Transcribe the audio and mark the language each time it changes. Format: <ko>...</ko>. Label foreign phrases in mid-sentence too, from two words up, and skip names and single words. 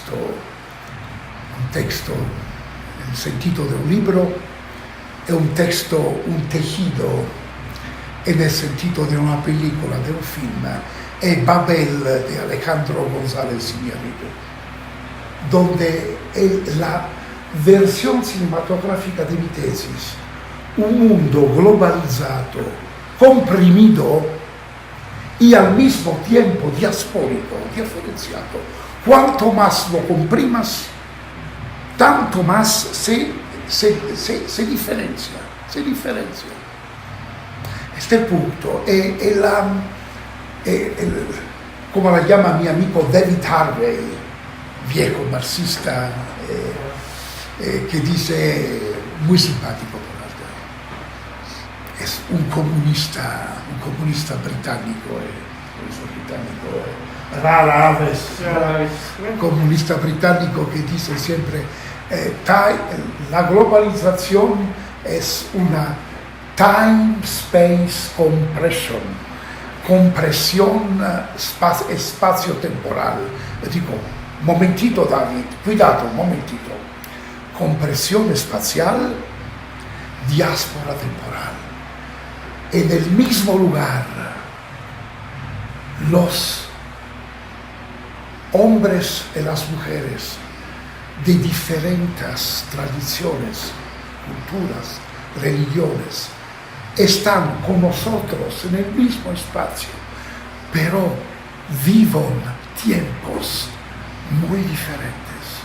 <es>texto en el sentido de un libro, es un texto, un tejido en el sentido de una película, de un film, es Babel de Alejandro González Iñárritu, donde la versión cinematográfica de mi tesis, un mundo globalizado, comprimido y al mismo tiempo diaspórico, diferenciado. Cuanto más lo comprimas, tanto más se diferencia. Este punto</es> <it>è come</it> <es>la llama mi amico David Harvey, viejo marxista, que dice, muy simpático por realtà, es un comunista británico, rara vez, un comunista británico que dice siempre, la globalización es una time-space compresión spazio-temporal. Dico, momentito David, cuidado, momentito. Compresión espacial, diáspora temporal. En el mismo lugar, los hombres y las mujeres de diferentes tradiciones, culturas, religiones, están con nosotros en el mismo espacio, pero viven tiempos muy diferentes.</es>